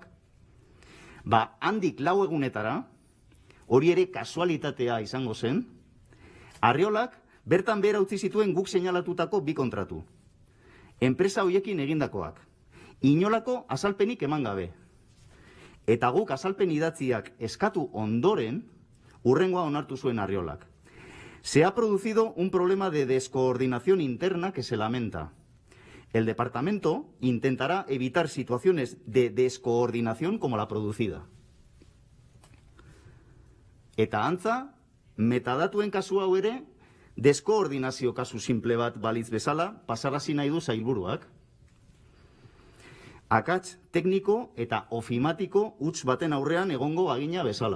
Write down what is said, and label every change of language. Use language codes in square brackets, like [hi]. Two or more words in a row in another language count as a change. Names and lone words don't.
[eu] Handik 4 egunetara, hori ere kasualitatea izango zen, Arriolak bertan behera utzi zituen guk seinalatutako 2 kontratu. Enpresa hoiekin egindakoak. Inolako azalpenik eman gabe. Eta guk azalpen idatziak eskatu ondoren, hurrengoa onartu zuen Arriolak. [es] Se ha producido un problema de descoordinación interna que se lamenta. El departamento intentará evitar situaciones de descoordinación como la producida. [eu] Eta antza, metadatuen kasu hau ere, deskoordinazio kasu simple bat balitz bezala, pasarazi nahi du sailburuak. Akats tekniko eta ofimatiko huts baten aurrean egongo bagina bezala.